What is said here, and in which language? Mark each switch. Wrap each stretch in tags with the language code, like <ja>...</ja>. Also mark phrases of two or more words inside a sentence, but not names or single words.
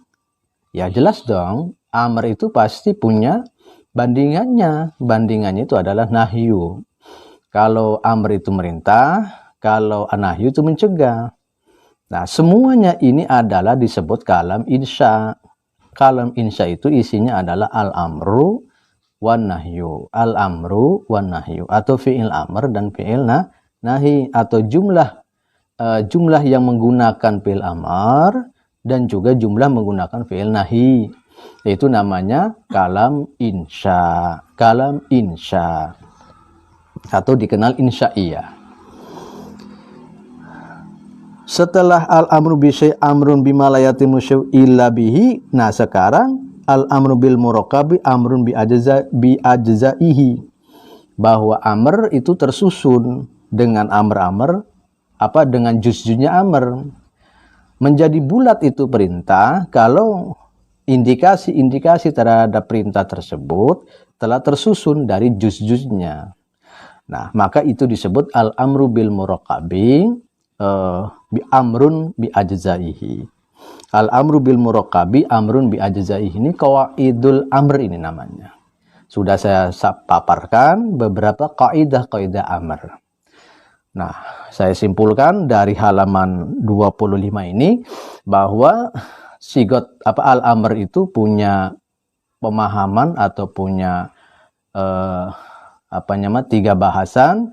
<id>Ya jelas dong, amr itu pasti punya bandingannya. Bandingannya itu adalah nahyu. Kalau amr itu merintah, kalau nahyu itu mencegah. Nah, semuanya ini adalah disebut</id> <ar>كلام إنشاء. كلام إنشاء</ar> <id>itu isinya adalah</id> <ar>الأمر والنهي. الأمر والنهي</ar> <id>atau</id> <ar>فعل أمر</ar> <id>dan</id> <ar>فعل نهي</ar> <id>atau jumlah yang menggunakan</id> <ar>فعل أمر</ar> <id>dan juga jumlah menggunakan</id> <ar>فعل نهي.</ar> <id>Itu namanya</id> <ar>كلام إنشاء. كلام إنشاء</ar> <id>atau dikenal insya'iyah.</id> <ar>Setelah الأمر بالشيء أمر بما لا يتم الشيء إلا به.</ar> <id>Nah, sekarang</id> <ar>الأمر بالمركب أمر بأجزائه.</ar> <id>Bahwa amr itu tersusun dengan amr-amr dengan juz-juznya amr. Menjadi bulat itu perintah kalau indikasi-indikasi terhadap perintah tersebut telah tersusun dari juz-juznya. Nah, maka itu disebut</id> <ar>الأمر بالمركب ب أمر بأجزائه. الأمر بالمركب أمر بأجزائه ini قواعد الأمر ini namanya.</ar> <id>Sudah saya paparkan beberapa kaidah-kaidah amr. Nah, saya simpulkan dari halaman 25 ini bahwa</id> <ar>صيغة الأمر</ar> <id>itu punya pemahaman atau punya tiga bahasan.</id>